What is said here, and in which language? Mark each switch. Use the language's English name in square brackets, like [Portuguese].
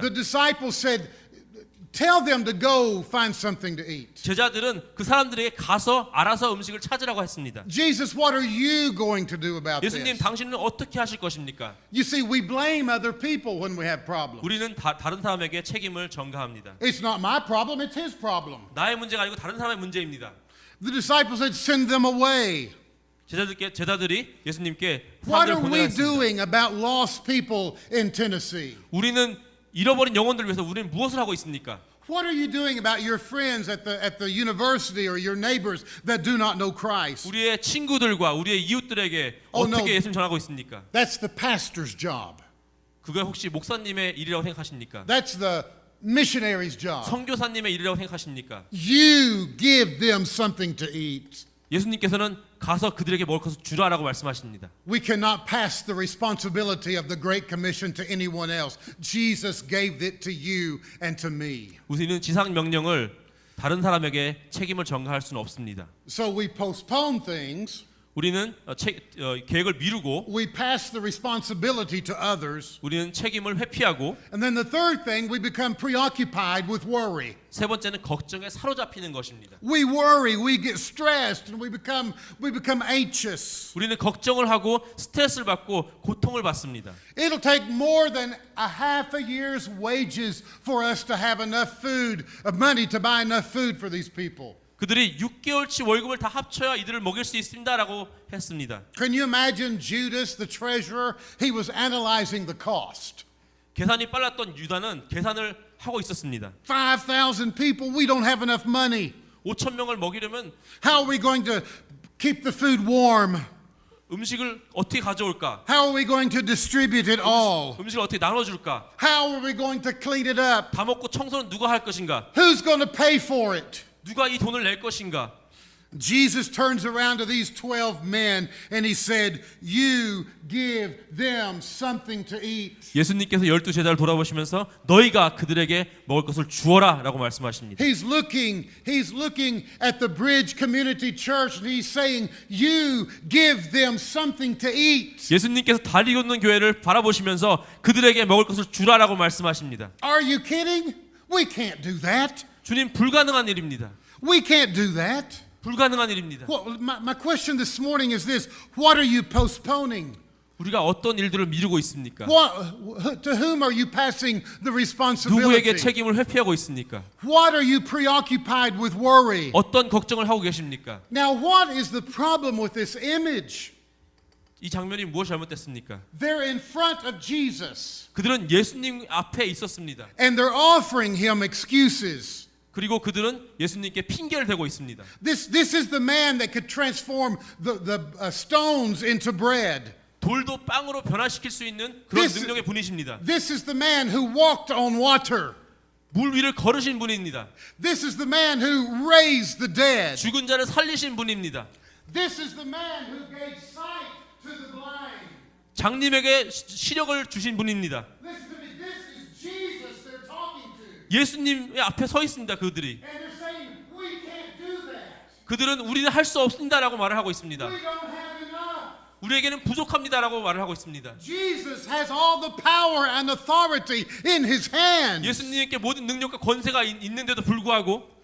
[English] The disciples said, tell them to go find something to eat. [Korean] 제자들은 그 사람들에게 가서 알아서 음식을 찾으라고 했습니다. [English] Jesus, what are you going to do about [Korean] 예수님, [English] this? [Korean] 당신은 어떻게 하실 것입니까? [English] You see, we blame other people when we have problems. [Korean] 우리는 다른 사람에게 책임을 전가합니다. [English] It's not my problem, it's his problem. [Korean] 나의 문제가 아니고 다른 사람의 문제입니다. [English] The disciples said, send them away. [Korean] 제자들이 예수님께 [English] What [Korean] 사람들을 [English] are we [Korean] 보내라 했습니다. [English] doing about lost people in Tennessee? [Korean] 우리는 잃어버린 영혼들을 위해서 우리는 무엇을 하고 있습니까? [English] What are you doing about your friends at the university or your neighbors that do not know Christ? [Korean] 우리의 친구들과 우리의 이웃들에게 [English] Oh, no. [Korean] 어떻게 예수님 전하고 있습니까? [English] That's the pastor's job. [Korean] 그게 혹시 목사님의 일이라고 생각하십니까? [English] That's the missionary's job. [Korean] 선교사님의 일이라고 생각하십니까? [English] You give them something to eat. [Korean] 예수님께서는 가서 그들에게 먹을 것을 주라라고 말씀하십니다. [English] We cannot pass the responsibility of the Great Commission to anyone else. Jesus gave it to you and to me. [Korean] 우리는 지상 명령을 다른 사람에게 책임을 전가할 수는 없습니다. [English] So we postpone things. [Korean] 우리는 계획을 미루고 [English] We pass the responsibility to others. [Korean] 우리는 책임을 회피하고 [English] And then the third thing, we become preoccupied with worry. [Korean] 세 번째는 걱정에 사로잡히는 것입니다. [English] We worry, we get stressed, and we become anxious. [Korean] 우리는 걱정을 하고 스트레스를 받고 고통을 받습니다. [English] It'll take more than a half a year's wages for us to have enough food, money to buy enough food for these people. [Korean] 그들이 6개월치 월급을 다 합쳐야 이들을 먹일 수 있습니다라고 했습니다. [English] Can you imagine Judas, the treasurer? He was analyzing the cost. [Korean] 계산이 빨랐던 유다는 계산을 하고 있었습니다. [English] 5,000 people, we don't have enough money. [Korean] 5,000명을 먹이려면 [English] How are we going to keep the food warm? [Korean] 음식을 어떻게 가져올까? [English] How are we going to distribute it all? [Korean] 음식을 어떻게 나눠줄까? [English] How are we going to clean it up? [Korean] 다 먹고 청소는 누가 할 것인가? [English] Who's going to pay for it? [Korean] 누가 이 돈을 낼 것인가? [English] Jesus turns around to these 12 men and he said, you give them something to eat. [Korean] 예수님께서 12제자를 돌아보시면서 너희가 그들에게 먹을 것을 주어라라고 말씀하십니다. [English] He's looking at the Bridge Community Church and he's saying, you give them something to eat. [Korean] 예수님께서 다리 걷는 교회를 바라보시면서 그들에게 먹을 것을 주라라고 말씀하십니다. [English] Are you kidding? We can't do that. [Korean] 주님, 불가능한 일입니다. [English] We can't do that. [Korean] 불가능한 일입니다. [English] Well, my question this morning is this. What are you postponing? [Korean] 우리가 어떤 일들을 미루고 있습니까? [English] To whom are you passing the responsibility? [Korean] 책임을 회피하고 있습니까? [English] What are you preoccupied with worry? [Korean] 어떤 걱정을 하고 계십니까? [English] Now, what is the problem with this image? [Korean] 이 장면이 무엇이 잘못됐습니까? [English] They're in front of Jesus, [Korean] 그들은 예수님 앞에 있었습니다. [English] and they're offering him excuses. [Korean] 그리고 그들은 예수님께 핑계를 대고 있습니다. [English] This is the man that could transform the stones into bread. [Korean] 돌도 빵으로 변화시킬 수 있는 그런 [English] This- [Korean] 능력의 분이십니다. [English] This is the man who walked on water. [Korean] 물 위를 걸으신 분입니다. [English] This is the man who raised the dead. [Korean] 죽은 자를 살리신 분입니다. [English] This is the man who gave sight to the blind. [Korean] 장님에게 시력을 주신 분입니다. [English] Listen to me. This is Jesus they're talking to. [Korean] 예수님의 앞에 서 있습니다. 그들이. [English] And they're saying, we can't do that. [Korean] 그들은 우리는 할 수 없습니다라고 말을 하고 있습니다. [English] We don't have enough. [Korean] 우리에게는 부족합니다라고 말을 하고 있습니다. [English] Jesus has all the power and authority in his hands. [Korean] 예수님께 모든 능력과 권세가 있는데도 불구하고